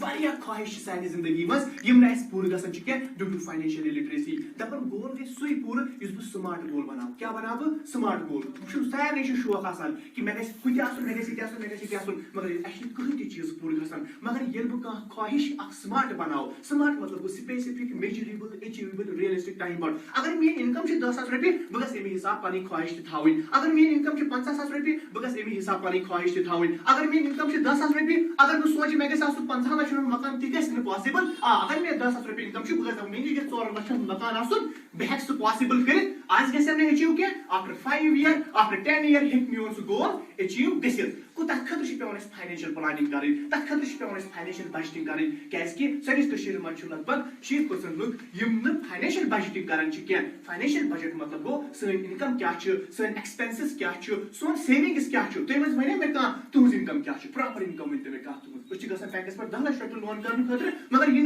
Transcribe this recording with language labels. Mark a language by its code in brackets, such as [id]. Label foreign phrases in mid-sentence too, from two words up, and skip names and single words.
[ks] واریاہ خواہش چھِ سانہِ زندگی منٛز یِم نہٕ اَسہِ پوٗرٕ گژھان چھِ کینٛہہ [en] due to financial literacy [ks] دپان گول گژھِ سُے پوٗرٕ یُس بہٕ [en] smart goal [ks] بناو کیاہ بناو بہٕ [en] smart goal [ks] سارنٕے چھُ شوق آسان کہِ مےٚ گژھِ ہُہ تہِ آسُن مےٚ گژھِ یہِ تہِ آسُن مےٚ گژھِ یہِ تہِ آسُن مگر اَسہِ چھِنہٕ کٕہٕنۍ تہِ چیٖز پوٗرٕ گژھان مگر ییٚلہِ بہٕ کانٛہہ خواہش اکھ سمارٹ بناو سمارٹ مطلب گوٚو [en] specific measurable achievable realistic time bound [ks] اگر میٲنۍ انکم چھِ 10,000 رۄپیہِ بہٕ گژھٕ امی حساب پنٕنۍ خواہش تہِ تھاوٕنۍ اگر میٲنۍ انکم چھِ 50,000 رۄپیہِ بہٕ گژھٕ امی حساب پنٕنۍ خواہش تہِ تھاوٕنۍ اگر میٲنۍ انکم چھِ 10,000 رۄپیہِ اگر بہٕ سونچہِ مےٚ گژھِ آسُن 50 لچھن ہُنٛد مکان تہِ گژھِ نہٕ پاسبل اگر مےٚ 10,000 رۄپیہِ انکم چھِ بہٕ گژھٕ دپُن مےٚ نِش گژھِ 4 لچھن ہُنٛد مکان آسُن بہٕ ہیٚکہٕ سُہ پاسبل کٔرِتھ آز گژھٮ۪م نہٕ ایچیو کینٛہہ آفٹر 5 year آفٹر 10 year ہیٚکہِ میون سُہ گول ایچیو گٔژھِتھ گوٚو تتھ خٲطرٕ چھِ پیٚوان اَسہِ [en] financial planning [ks] کرٕنۍ تتھ خٲطرٕ چھِ پیٚوان اَسہِ [en] financial budgeting [ks] کرٕنۍ کیازکہِ سٲنِس کٔشیٖرِ منٛز چھُ لگ بگ 60% لُکھ یِم نہٕ [en] financial budgeting [ks] کران چھِ کینٛہہ [en] financial budget [ks] مطلب گوٚو سٲنۍ انکم کیاہ چھِ سٲنۍ ایکسپینسز کیاہ چھُ سون سیونگز کیاہ چھُ تُہۍ ؤنِو مےٚ کانٛہہ تُہنٛز انکم کیاہ چھِ [en] proper income [ks] ؤنۍتو مےٚ کانٛہہ تُہنٛز أسۍ چھِ گژھان بینکس پٮ۪ٹھ 10 لچھ رۄپیہِ لون کرنہٕ خٲطرٕ مگر یہِ نہٕ